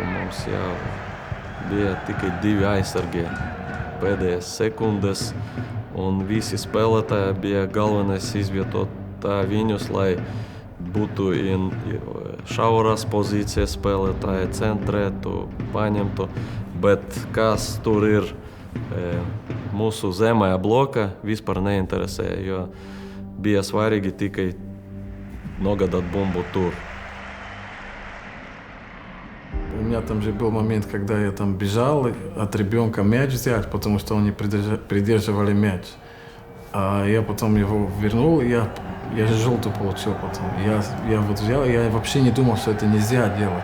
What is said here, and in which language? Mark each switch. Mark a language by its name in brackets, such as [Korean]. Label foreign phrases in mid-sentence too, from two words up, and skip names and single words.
[Latvian] Mums jau bija tikai 2 aizsargi pēdējās sekundes, un visi spēlētāji bija galvenais izvietot viņus, lai būtu šauras pozīcijas spēlētāji, centrētu, paņemtu, bet kas tur ir mūsu zemajā bloka, vispār neinteresē, jo bija svarīgi tikai nogādāt bumbu tur. [Russian] У меня там же был момент, когда я там бежал от ребенка мяч взять, потому что они придерживали мяч. А я потом его вернул, и я же желтую получил потом. Я вот взял, я вообще не думал, что это нельзя делать.